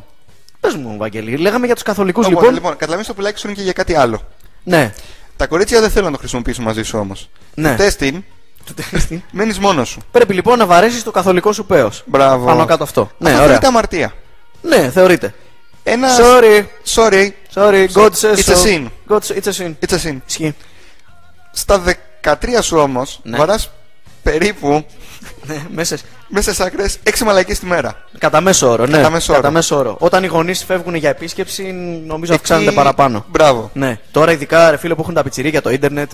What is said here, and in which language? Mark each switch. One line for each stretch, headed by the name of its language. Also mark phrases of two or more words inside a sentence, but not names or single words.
Greek: Πες μου, Βαγγέλη, λέγαμε για τους καθολικούς λοιπόν, λοιπόν. καταλαβαίνεις το πουλάκι σου είναι και για κάτι άλλο. Ναι. Τα κορίτσια δεν θέλουν να το χρησιμοποιήσουν μαζί σου όμως. Ναι. Το τέστην, μένεις μόνος σου. Πρέπει λοιπόν να βαρέσεις το καθολικό σου πέος. Μπράβο. Πάνω κάτω αυτό. Ναι, Αυτό ωραία. θεωρείται αμαρτία. Ναι, θεωρείται. Ένα.
English: Sorry, Sorry. God says It's a so. sin. It's a sin. It's a sin.
Greek: Ισχύει. Στα 13 σου όμως, Ναι. βαράς περίπου Ναι, μέσα. μέσα σε άκρες 6 μαλακίες τη μέρα. Κατά μέσο όρο, ναι. Κατά μέσο όρο. Όταν οι γονείς φεύγουν για επίσκεψη, νομίζω Εκεί- αυξάνεται παραπάνω. Μπράβο. Ναι. Τώρα ειδικά ρε φίλε που έχουν τα πιτσιρίκια το ίντερνετ.